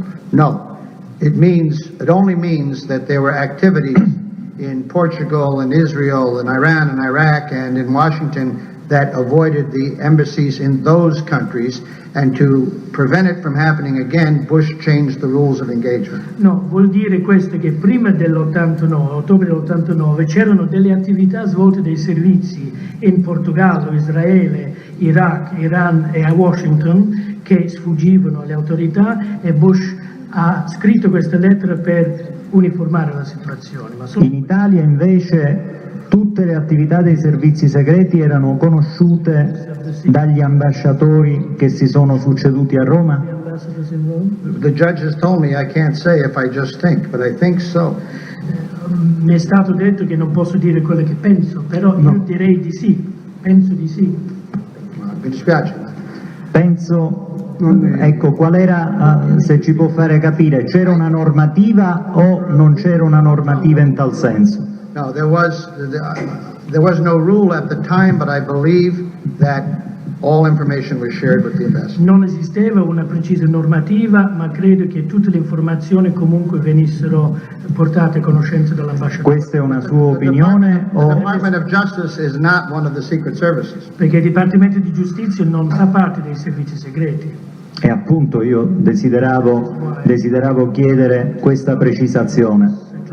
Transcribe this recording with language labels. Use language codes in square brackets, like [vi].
[en] No, it only means that there were activities in Portugal and Israel and Iran and Iraq and in Washington that avoided the embassies in those countries, and to prevent it from happening again, Bush changed the rules of engagement. [it] No, vuol dire questo che prima dell'89, ottobre dell'89, c'erano delle attività svolte dai servizi in Portogallo, Israele, Iraq, Iran e a Washington che sfuggivano alle autorità e Bush ha scritto questa lettera per uniformare la situazione. In Italia invece tutte le attività dei servizi segreti erano conosciute dagli ambasciatori che si sono succeduti a Roma? [en] The judge has told me I can't say if I just think, but I think so. [it] Mi è stato detto che non posso dire quello che penso, però io direi di sì, penso di sì. Mi dispiace. Penso, ecco, qual era, se ci può fare capire, c'era una normativa o non c'era una normativa in tal senso? [en] No, there was no rule at the time, but I believe that all information was shared with the ambassador. [it] Non esisteva una precisa normativa, ma credo che tutte le informazioni comunque venissero portate a conoscenza dell'ambasciatore. Questa è una sua opinione [en] The Department of Justice is not one of the secret services. [it] Perché il Dipartimento di Giustizia non fa parte dei servizi segreti. E appunto io desideravo chiedere questa precisazione.